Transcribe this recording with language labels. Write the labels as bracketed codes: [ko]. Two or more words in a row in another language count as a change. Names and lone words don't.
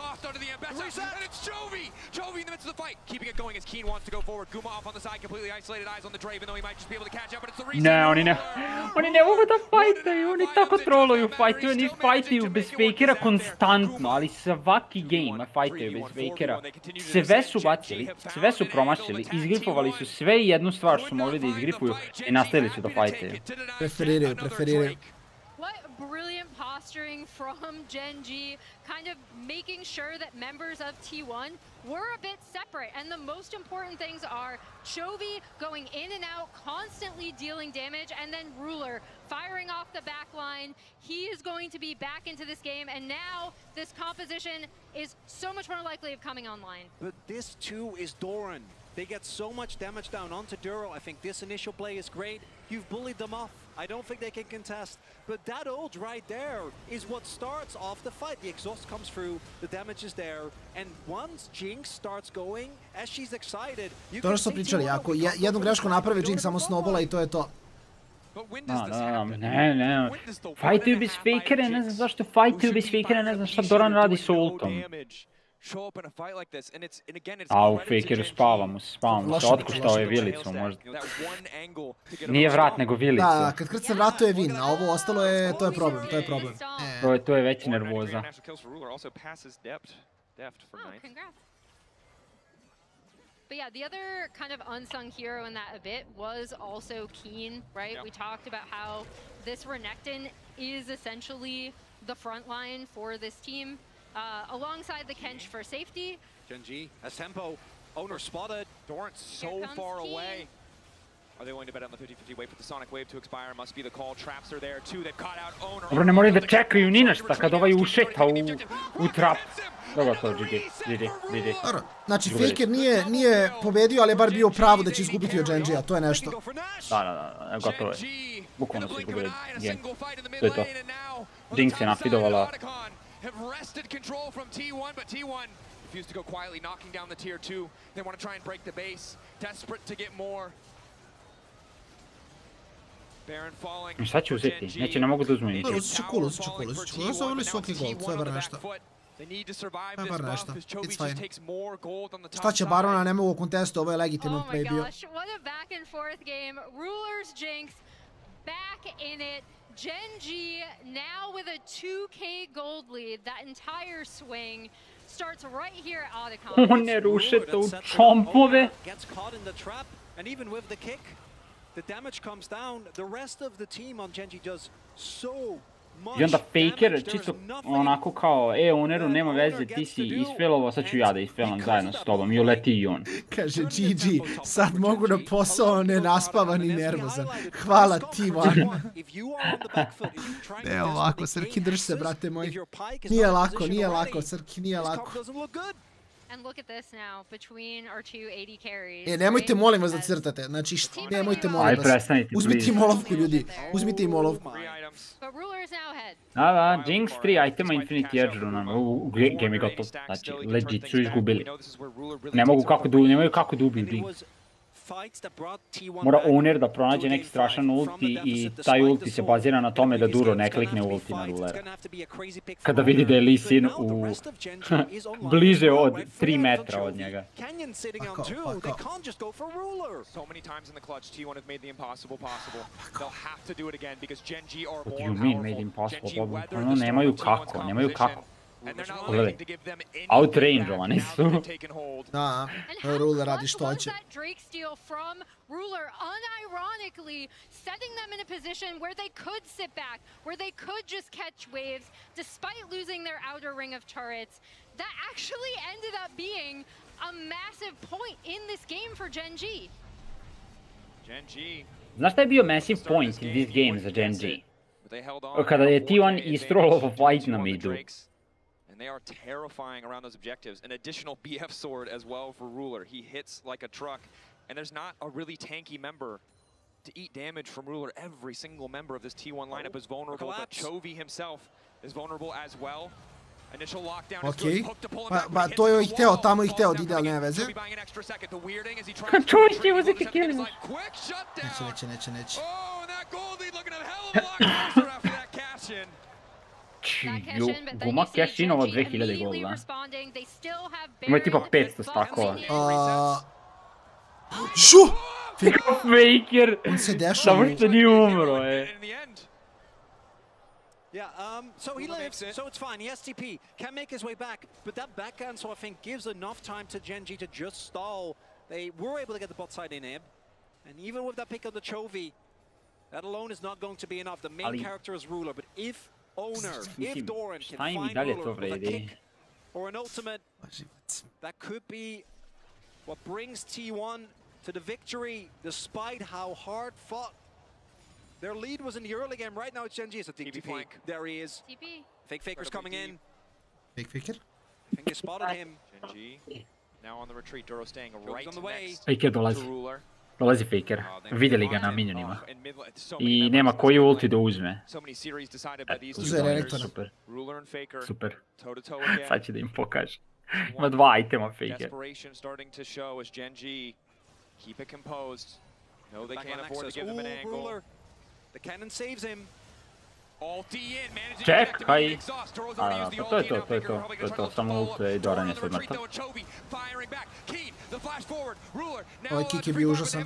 [sr] Ne, oni ne mogu da fajtaju, oni tako troluju, oni fajtaju bez fakera konstantno, ali svaki game fajtaju bez fakera. Sve su bacili, sve su promašili, izgrifovali su sve i jednu stvar što su mogli da izgrifuju i nastavili su da fajtaju. Preferiraju. [en] posturing from GENG, kind of making sure that members of T1 were a bit separate. And the most important things are Chovy going in and out, constantly dealing damage, and then Ruler firing off the back line. He is going to be back into this game, and now this composition is so much more likely of coming online. But this too is Doran. They get so much damage down onto Duro. I think this initial play is great. You've bullied them off. I don't think they can contest. But that ult right there is what starts off the fight. The exhaust comes through, the damage is there, and once Jinx starts going, as she's excited, you [sr] To što pričali, ako jednu grešku napravi, Jinx samo snowballa I to je to. Ne. Fajtuju bez fakere, ne znam zašto fajtuju bez fakere, ne znam šta Doran radi s ultom. A u fakeru spavamo se, otkuštao je vilicu možda. Nije vrat nego vilica. Da, kad krcne vrat to je win, a ovo ostalo je, to je problem, to je problem. To je već nervoza. [en] But yeah, the other kind of unsung hero in that a bit was also Keen, right? Yep. We talked about how this Renekton is essentially the front line for this team. Alongside the Kench for safety. GENG has tempo. Owner spotted. Doran's so far away. Are they willing to bet on the 50-50? Wait for the Sonic Wave to expire. Must be the call. Traps are there too. They've caught out Owner. [sr] Dobro, ne moraju da čekaju ni našta kad ovaj ušeta u trap. Dobro to, GG. Dobro, znači Faker nije pobedio, ali je bar bio pravo da će izgubiti od GENG-a, to je nešto. Da, gotovo je. Bukvalno su izgubili game. To je to. Jinx je nafidovala. [en] Have wrested control from T1, but T1 refused to go quietly, knocking down the tier 2. They want to try and break the base, desperate to get more. Baron falling. [sr] Šta će uzeti? Neće, ne mogu da uzmu ničeg. Uzet će cool. Oni su ok gold, to je bar nešto. To je bar nešto, [en] it's fine. [sr] Šta će Barona, ne mogu u kontestu, ovo je legitiman play bio. [en] Oh my gosh, what a back and forth game. Rulers Jinx back in it. GENG now with a 2k gold lead. That entire swing starts right here at Otacon. [sr] On ne rušete u čompove. [en] Gets caught in the trap, and even with the kick, the damage comes down. The rest of the team on GENG does so much. [sr] I onda Faker čisto onako kao, Oneru, nema veze, ti si isfailovao, sad ću ja da isfailam zajedno s tobom. I uleti i on. Kaže GG, sad mogu na posao nenaspavan I nervozan. Hvala T1. Ne ovako, Srki, drž se, brate moj. Nije lako, Srki, nije lako. [en] And look at this now between our two AD carries. [sr] Nemojte molim vas da crtate, znači nemojte molim vas. Uzmite im olovku, ljudi, uzmite im olovku. Da, Jinx 3 itema Infinity Edge runama, game je gotov, znači legit su izgubili. Nemaju kako da ubiju Jinx. Mora Owner da pronađe neki strašan ulti I taj ulti se bazira na tome da Duro ne klikne ulti na Rulera. Kada vidi da je Lee Sin bliže od 3 metra od njega. [en] What do you mean made impossible? [sr] Ono nemaju kako. Pogledaj, outrangeovani su. Da, Ruler radi što hoće. [en] Ruler unironically setting them in a position where they could sit back, where they could just catch waves, despite losing their outer ring of turrets. That actually ended up being a massive point in this game for GENG. [sr] Znaš šta je bio [en] massive point in this game [sr] za GENG? Kada je T1 istrolao fight na midu. [en] And they are terrifying around those objectives. An additional BF sword as well for Ruler. He hits like a truck. And there's not a really tanky member to eat damage from Ruler. Every single member of this T1 lineup is vulnerable, but Chovy himself is vulnerable as well. Initial lockdown is good. Hook to pull him back. [sr] Pa to je hteo, tamo je hteo da ide, ali nema veze. Čovjek će uzeti kill. Neće. [en] Oh, and that gold lead looking a hell of a lot closer after that cash in. [sr] Guma Cashinova 2000 golda. Ima je tipa 500 stakova. Šu! Faker! On se dešao. Samo što nije umro, [en] Yeah, so he lives, so it's fine. The STP can make his way back, but that backhand, so I think, gives enough time to GENG to just stall. They were able to get the bot side in him, and even with that pick of the Chovy, that alone is not going to be enough. The main character is Ruler, but if owner, if Doran can [sr] Šta im i [en] find [sr] dalje to [en] Ruler with a [sr] vredi? [en] kick or an ultimate, that could be what brings T1 to the victory, despite how hard fought their lead was in the early game. Right now it's GENG. It's a TP flank. There he is. TP. Fake Faker's coming in. Fake Faker? I think they spotted him. GENG now on the retreat. Duro staying right on the way. [sr] Faker dolazi. Dolazi Faker. Vidjeli ga na minionima. I nema koji ulti da uzme. Uzeo Renekton. Super. [en] Ruler and Faker. [sr] Super. [en] Toe to toe again. [sr] Sad će da im pokaže. Ima 2 itema Faker. [en] Desperation starting to show as GENG keep it composed. No, they can't afford to give him an angle. Ruler. The Canon saves him. [sr] Čekaj! Pa to je to, samo ult i Doran je sad mrtav. Ovaj kick je bio užasan.